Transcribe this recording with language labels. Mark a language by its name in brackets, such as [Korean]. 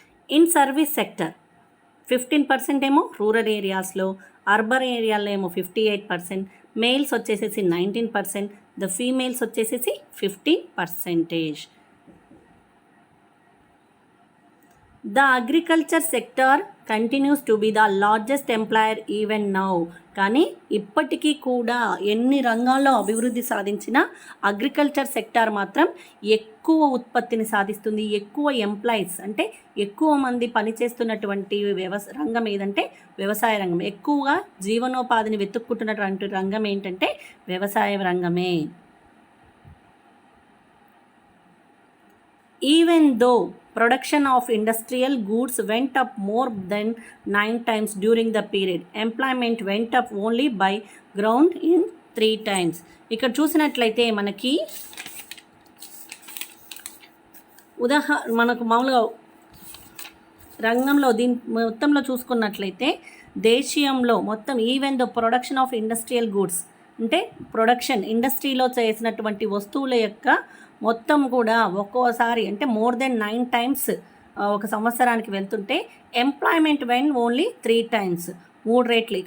[Telugu] In service sector 15% ఏమో rural ఏరియాస్లో, urban ఏరియాలో ఏమో 58%, మేల్స్ వచ్చేసేసి 19%, ద ఫీమేల్స్ వచ్చేసేసి 15%. [English] The agriculture sector continues to be the largest employer even now. [Telugu] కానీ ఇప్పటికీ కూడా ఎన్ని రంగాల్లో అభివృద్ధి సాధించినా అగ్రికల్చర్ సెక్టార్ మాత్రం ఎక్కువ ఉత్పత్తిని సాధిస్తుంది. ఎక్కువ ఎంప్లాయీస్ అంటే ఎక్కువ మంది పనిచేస్తున్నటువంటి రంగం ఏదంటే వ్యవసాయ రంగం. ఎక్కువగా జీవనోపాధిని వెతుక్కుంటున్నటువంటి రంగం ఏంటంటే వ్యవసాయ రంగమే. [English] Even though production of industrial goods went up more than 9 times during the period, employment went up only by ground in 3 times. [Telugu] ఇక్కడ చూసినట్లయితే మనకి మనకు మామూలుగా రంగంలో దీని మొత్తంలో చూసుకున్నట్లయితే దేశీయంలో మొత్తం [English] even the production of industrial goods [Telugu] అంటే ప్రొడక్షన్ ఇండస్ట్రీలో చేసినటువంటి వస్తువుల యొక్క మొత్తం కూడా ఒక్కోసారి అంటే మోర్ దెన్ 9 times ఒక సంవత్సరానికి వెళ్తుంటే [English] employment when only 3 times [Telugu] 3 రెట్లు.